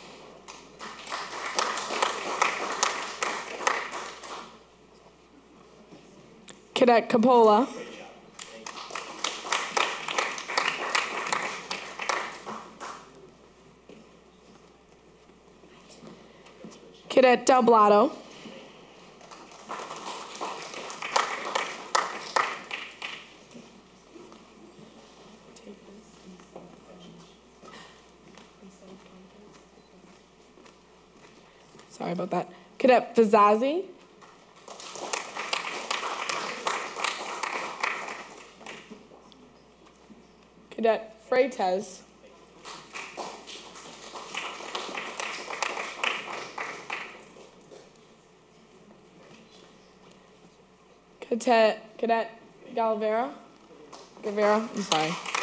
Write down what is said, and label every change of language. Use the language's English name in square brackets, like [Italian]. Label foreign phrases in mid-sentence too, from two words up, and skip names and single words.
[English] Cadet Capola. Cadet Del Blato. Sorry about that. Cadet Vizazzi. Cadet Freitas. Cadet Guevara, I'm sorry.